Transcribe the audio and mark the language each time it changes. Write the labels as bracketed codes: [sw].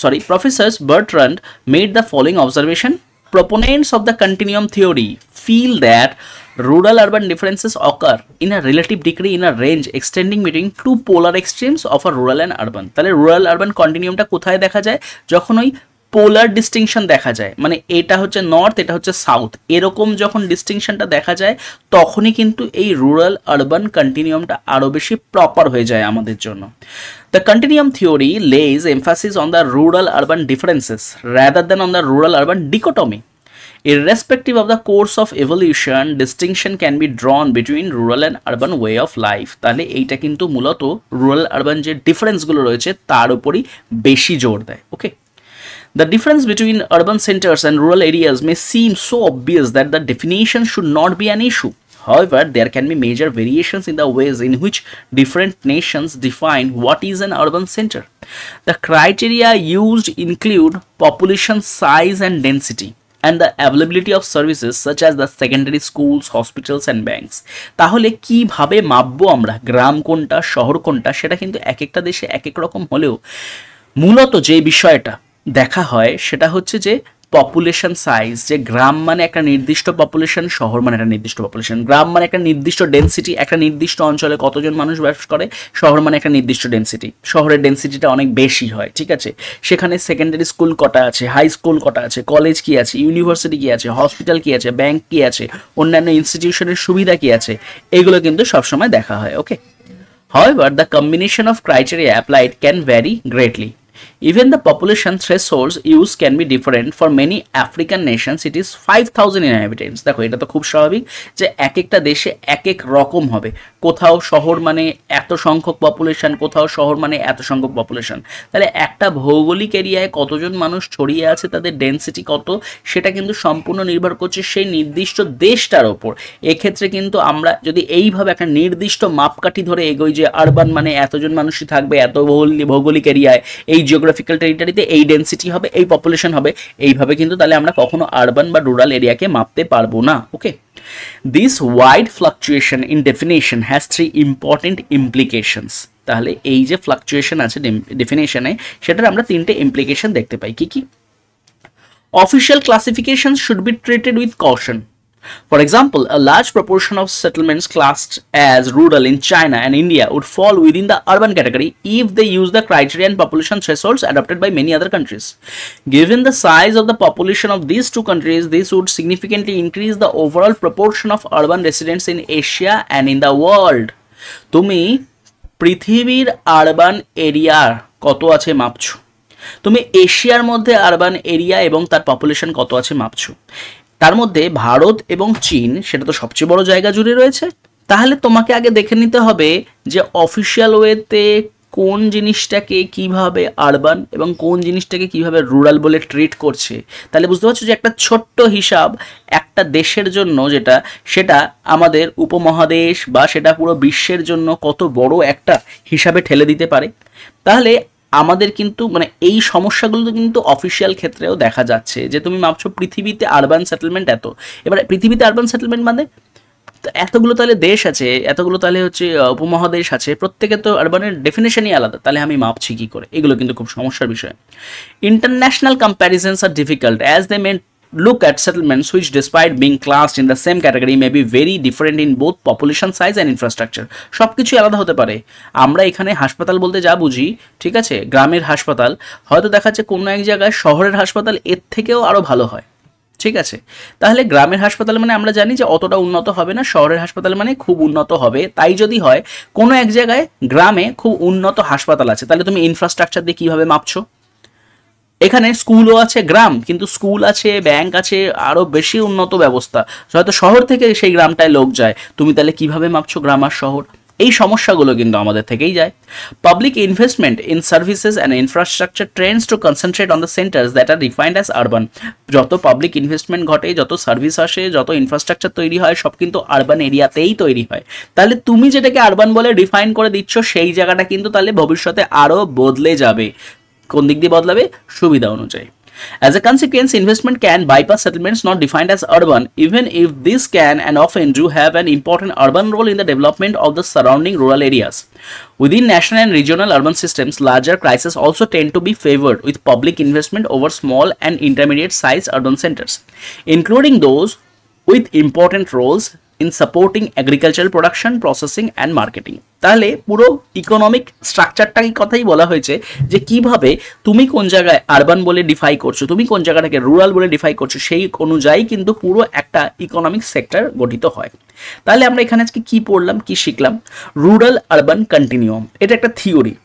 [en] Professors Bertrand made the following observation. Proponents of the continuum theory feel that rural-urban differences occur in a relative degree in a range extending between two polar extremes of a rural and urban. [bn] তাহলে rural-urban continuumটা কোথায় দেখা যায়? যখন ওই পোলার distinction দেখা যায়, মানে এটা হচ্ছে নর্থ, এটা হচ্ছে সাউথ, এরকম যখন ডিস্টিংশনটা দেখা যায় তখনই কিন্তু এই রুরাল আরবান কন্টিনিউমটা আরও বেশি প্রপার হয়ে যায় আমাদের জন্য। [en] The continuum theory lays emphasis on the rural urban differences rather than on the rural urban dichotomy. Irrespective of the course of evolution, distinction can be drawn between rural and urban way of life. [bn] তাহলে এইটা কিন্তু মূলত rural urban যে ডিফারেন্সগুলো রয়েছে তার উপরই বেশি জোর দেয়। [en] Okay, the difference between urban centers and rural areas may seem so obvious that the definition should not be an issue. However, there can be major variations in the ways in which different nations define what is an urban center. The criteria used include population size and density, and the availability of services such as the secondary schools, hospitals and banks. [bn] তাহলে কিভাবে মাপবো আমরা গ্রাম কোনটা, শহর কোনটা, সেটা কিন্তু এক একটা দেশে এক এক রকম হলেও মূলত যে বিষয়টা দেখা হয় সেটা হচ্ছে যে পপুলেশন সাইজ, যে গ্রাম মানে একটা নির্দিষ্ট পপুলেশন, শহর মানে একটা নির্দিষ্ট পপুলেশন। গ্রাম মানে একটা নির্দিষ্ট ডেন্সিটি, একটা নির্দিষ্ট অঞ্চলে কতজন মানুষ বাস করে, শহর মানে একটা নির্দিষ্ট ডেন্সিটি, শহরের ডেন্সিটিটা অনেক বেশি হয়, ঠিক আছে। সেখানে সেকেন্ডারি স্কুল কটা আছে, হাই স্কুল কটা আছে, কলেজ কি আছে, ইউনিভার্সিটি কি আছে, হসপিটাল কি আছে, ব্যাংক কি আছে, অন্যান্য ইনস্টিটিউশনের সুবিধা কি আছে, এগুলো কিন্তু সবসময় দেখা হয়। [en] Okay, however the combination of criteria applied can vary greatly. Even the population thresholds used can be different. For many African nations it is 5,000 inhabitants. [bn] দেখো এটা তো খুব স্বাভাবিক যে এক একটা দেশে এক এক রকম হবে। কোথাও শহর মানে এত সংখ্যক পপুলেশন, কোথাও শহর মানে এত সংখ্যক পপুলেশন। তাহলে একটা ভৌগোলিক এরিয়ায় কতজন মানুষ ছড়িয়ে আছে, তাদের ডেন্সিটি কত, সেটা কিন্তু সম্পূর্ণ নির্ভর করছে সেই নির্দিষ্ট দেশটার ওপর। এক্ষেত্রে কিন্তু আমরা যদি এইভাবে একটা নির্দিষ্ট মাপকাঠি ধরে এগোই যে আরবান মানে এতজন মানুষই থাকবে এত ভৌগোলিক এরিয়ায়, এই জিওগ্রাফিক্যাল টেরিটরিতে এই ডেন্সিটি হবে, এই পপুলেশন হবে, এইভাবে কিন্তু তাহলে আমরা কখনো আরবান বা রুরাল এরিয়াকে মাপতে পারবো না। [en] Okay, this wide fluctuation in definition has 3 important implications. [bn] তাহলে এই যে ফ্লাকচুয়েশন আছে ডেফিনেশনে, সেটার আমরা 3টে ইমপ্লিকেশন দেখতে পাই। কি কি? [en] Official classification should be treated with caution. For example, a large proportion of settlements classed as rural in China and India would fall within the urban category if they use the criteria and population thresholds adopted by many other countries. Given the size of the population of these two countries, this would significantly increase the overall proportion of urban residents in Asia and in the world. [bn] তুমি পৃথিবীর urban এরিয়ার কত আছে মাপছো, তুমি এশিয়ার মধ্যে urban area এবং তার পপুলেশন কত আছে মাপছো, তার মধ্যে ভারত এবং চীন সেটা তো সবচেয়ে বড় জায়গা জুড়ে রয়েছে। তাহলে তোমাকে আগে দেখে নিতে হবে যে অফিসিয়াল ওয়েতে কোন জিনিসটাকে কিভাবে আরবান এবং কোন জিনিসটাকে কিভাবে রুরাল বলে ট্রিট করছে। তাহলে বুঝতে পারছো যে একটা ছোট্ট হিসাব একটা দেশের জন্য যেটা, সেটা আমাদের উপমহাদেশ বা সেটা পুরো বিশ্বের জন্য কত বড় একটা হিসাবে ঠেলে দিতে পারে। তাহলে আমাদের কিন্তু মানে এই সমস্যাগুলো কিন্তু অফিসিয়াল ক্ষেত্রেও দেখা যাচ্ছে যে তুমি মাপছো পৃথিবীতে আরবান সেটেলমেন্ট এত, এবার পৃথিবীতে আরবান সেটেলমেন্ট মানে এতগুলো তাহলে দেশ আছে, এতগুলো তাহলে হচ্ছে উপমহাদেশ আছে, প্রত্যেকে তো আরবানের ডেফিনেশনই আলাদা, তাহলে আমি মাপছি কি করে? এগুলো কিন্তু খুব সমস্যার বিষয়। [en] International comparisons are difficult as they may look at settlements which despite being classed in the same category may be very different in both population size and infrastructure. [bn] সব কিছু আলাদা হতে পারে। আমরা এখানে হাসপাতাল বলতে যা বুঝি, ঠিক আছে, গ্রামের হাসপাতাল হয়তো দেখা যাচ্ছে কোনো এক জায়গায় শহরের হাসপাতাল এর থেকেও আরও ভালো হয়, ঠিক আছে। তাহলে গ্রামের হাসপাতাল মানে আমরা জানি যে অতটা উন্নত হবে না, শহরের হাসপাতাল মানে খুব উন্নত হবে। তাই যদি হয় কোনো এক জায়গায় গ্রামে খুব উন্নত হাসপাতাল আছে, তাহলে তুমি ইনফ্রাস্ট্রাকচার দিয়ে কীভাবে মাপছো? এখানে স্কুলও আছে গ্রাম, কিন্তু স্কুল আছে, ব্যাংক আছে, আরও বেশি উন্নত ব্যবস্থা, হয়তো শহর থেকে সেই গ্রামটায় লোক যায়, তুমি তাহলে কিভাবে মাপছো গ্রাম আর শহর? এই সমস্যাগুলো কিন্তু আমাদের থেকেই যায়। [en] Public investment in services and infrastructure trends to concentrate on the centres that are defined as urban. [bn] যত পাবলিক ইনভেস্টমেন্ট ঘটে, যত সার্ভিস আসে, যত ইনফ্রাস্ট্রাকচার তৈরি হয়, সব কিন্তু আরবান এরিয়াতেই তৈরি হয়। তাহলে তুমি যেটাকে আরবান বলে ডিফাইন করে দিচ্ছ, সেই জায়গাটা কিন্তু তাহলে ভবিষ্যতে আরও বদলে যাবে। কোন দিক দিয়ে বদলাবে? সুবিধা অনুযায়ী। [en] As a consequence, investment can bypass settlements not defined as urban, even if this can and often do have an important urban role in the development of the surrounding rural areas. Within national and regional urban systems, larger crises also tend to be favored with public investment over small and intermediate-sized urban centers, including those with important roles in supporting agricultural production, processing and marketing. [bn] তাহলে পুরো economic স্ট্রাকচারটাই কথাই বলা হয়েছে যে কিভাবে তুমি কোন জায়গায় আরবান বলে ডিফাই করছো, তুমি কোন জায়গাটাকে রুরাল বলে ডিফাই করছো, সেই অনুযায়ী কিন্তু পুরো একটা ইকোনমিক সেক্টর গঠিত হয়। তাহলে আমরা এখানে আজকে কি পড়লাম, কি শিখলাম? রুরাল আরবান কন্টিনিউয়াম, এটা একটা থিওরি।